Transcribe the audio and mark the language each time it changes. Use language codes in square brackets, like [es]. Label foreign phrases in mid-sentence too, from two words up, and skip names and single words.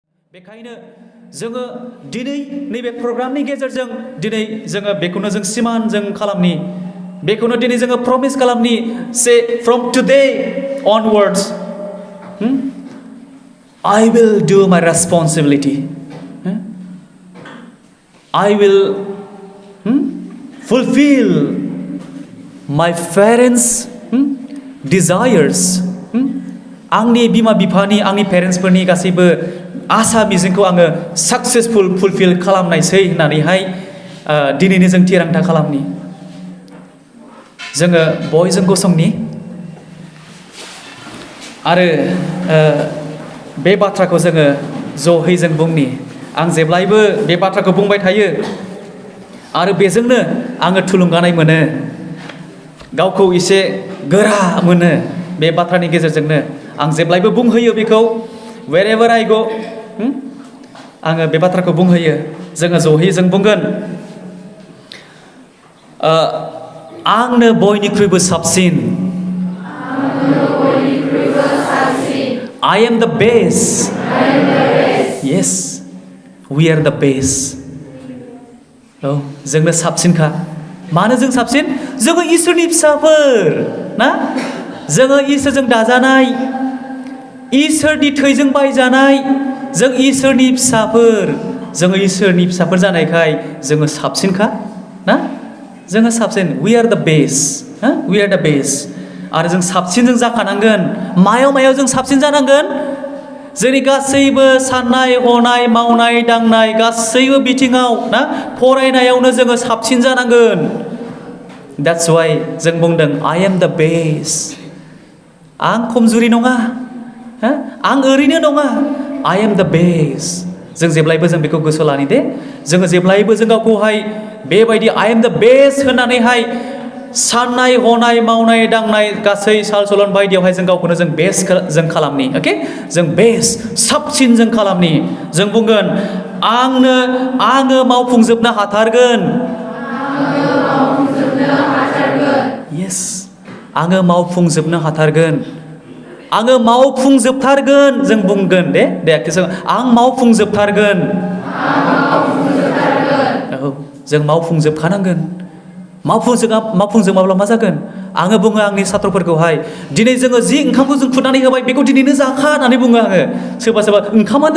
[brx] बेखायनो जोङो दिनै नैबे प्रग्रामनि गेजेरजों दिनै जोङो बेखौनो जों सिमान जों खालामनि बेखौनो दिनै जोङो प्रमिस खालामनि [en] say from today onwards I will do my responsibility I will fulfill my parents desires [brx] आंनि बिमा बिफानि आंनि पेरेन्ट्सफोरनि गासैबो आसा मिजिंखौ आङो [en] successful fulfill [brx] खालामनायसै होननानैहाय दिनैनो जों थिरांथा खालामनि जोङो बयजों गसंनि आरो बे बाथ्राखौ जोङो ज'है जों बुंनि आं जेब्लायबो बे बाथ्राखौ बुंबाय थायो आरो बेजोंनो आङो थुलुंगानाय मोनो गावखौ एसे गोरा मोनो बे बाथ्रानि गेजेरजोंनो आं जेब्लायबो बुंहोयो बेखौ [en] wherever I go [brx] आङो बे बाथ्राखौ बुंहोयो जोङो ज'है जों बुंगोन आंनो बयनिख्रुइबो साबसिन [en] I am the best yes we are the best [brx] औ जोंनो साबसिनखा मानो जों साबसिन जोङो इसोरनि फिसाफोर ना जोङो इसोरजों दाजानाय इसोरनि थैजों बायजानाय जों इसोरनि फिसाफोर जानायखाय जोङो साबसिनखा ना जोङो साबसिन [en] we are the best we are the best [brx] आरो जों साबसिन जों जाखानांगोन मायाव जों साबसिन जानांगोन जोंनि गासैबो साननाय हनाय मावनाय दांनाय गासैबो बिथिङाव ना फरायनायावनो जोङो साबसिन जानांगोन [en] that's why [brx] जों बुंदों [en] I am the best [brx] आं खमजुरि नङा आं ओरैनो नङा [en] I am the best [brx] जों जेब्लायबो जों बेखौ गोसोआव लानि दे जोङो जेब्लायबो जों गावखौहाय बेबायदि I am the best होननानैहाय साननाय हनाय मावनाय दांनाय गासै साल सलन बायदियावहाय जों गावखौनो जों बेस्ट जों खालामनि अके जों बेस्ट साबसिन जों खालामनि जों बुंगोन आङो मावफुंजोबनो हाथारगोन yes आङो मावफुंजोबनो हाथारगोन आङो मावफुंजोबथारगोन जों बुंगोन दे आं मावफुंजोबथारगोन औ जों मावफुंजोबखानांगोन मावफुंजोबाब्ला मा जागोन आङो बुङो आंनि सात्रफोरखौहाय दिनै जोङो जि ओंखामखौ जों खुरनानै होबाय बेखौ दिनैनो जाखा होननानै बुङो आङो सोरबा ओंखामानो